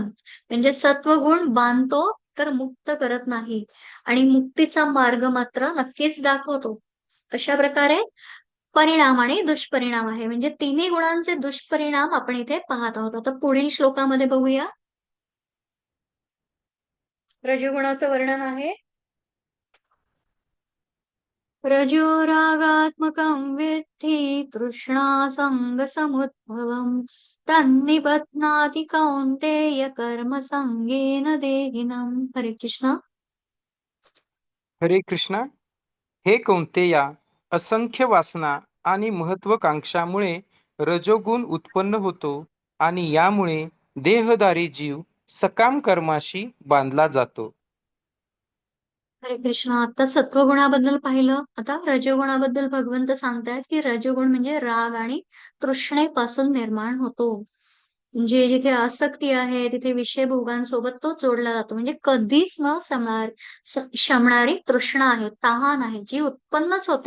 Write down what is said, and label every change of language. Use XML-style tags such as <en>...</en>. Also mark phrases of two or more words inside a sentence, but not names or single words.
<mr>म्हणजे सत्वगुण बांधतो तर मुक्त करत नाही आणि मुक्तीचा मार्ग मात्र नक्कीच दाखवतो. अशा प्रकारे परिणाम आणि दुष्परिणाम आहे. म्हणजे तिन्ही गुणांचे दुष्परिणाम आपण इथे पाहत आहोत. आता पुढील श्लोकामध्ये बघूया. रजोगुणाचं वर्णन आहे.</mr> <sa>रजोरागात्मकं विद्धि तृष्णासङ्गसमुद्भवम् तन्निबध्नाति कौन्तेय कर्मसङ्गेन देहिनम्. हरे कृष्ण. हरे कृष्णा.</sa> <mr>हे कौंतेया, असंख्य वासना आणि महत्वाकांक्षामुळे रजोगुण उत्पन्न होतो आणि यामुळे देहधारी जीव सकाम कर्माशी बांधला जातो.</mr> <sa>हरे कृष्ण.</sa> <mr>आता सत्वगुणाबद्दल पाहिलं. आता रजोगुणाबद्दल भगवंत सांगतायत की रजोगुण म्हणजे राग आणि तृष्णेपासून निर्माण होतो. म्हणजे जिथे आसक्ती आहे तिथे विषय भोगांसोबत तो जोडला जातो. म्हणजे कधीच न शमणारी तृष्णा आहे, तहान आहे, जी उत्पन्नच होते.</mr>